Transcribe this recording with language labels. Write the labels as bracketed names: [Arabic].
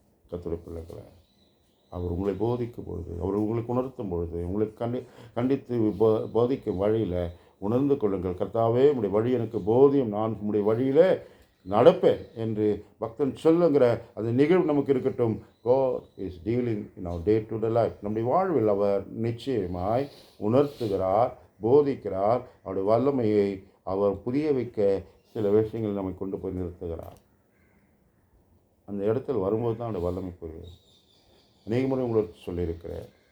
[Tamil] கர்த்தருடைய பிள்ளைகளை அவர் உங்களை போதிக்கும் பொழுது, அவர் உங்களுக்கு உணர்த்தும் பொழுது, உங்களுக்கு கண்டித்து போதிக்கும் வழியில் உணர்ந்து கொள்ளுங்கள். கர்த்தாவே, உம்முடைய வழி எனக்கு போதியும், நான் உம்முடைய வழியில் நடப்பேன் என்று பக்தன் சொல்லுங்கிற அந்த நிகழ்வு நமக்கு இருக்கட்டும். [English] God is dealing in our day to day life. [Tamil] நம்முடைய வாழ்வில் அவர் நிச்சயமாய் உணர்த்துகிறார், போதிக்கிறார். அவருடைய வல்லமையை அவர் புரிய வைக்க சில விஷயங்கள் நம்மை கொண்டு போய் நிறுத்துகிறார். அந்த இடத்துல வரும்போது தான் அவருடைய வல்லமை புரியும். அநேக முறை உங்களுக்கு சொல்லியிருக்கிறேன்.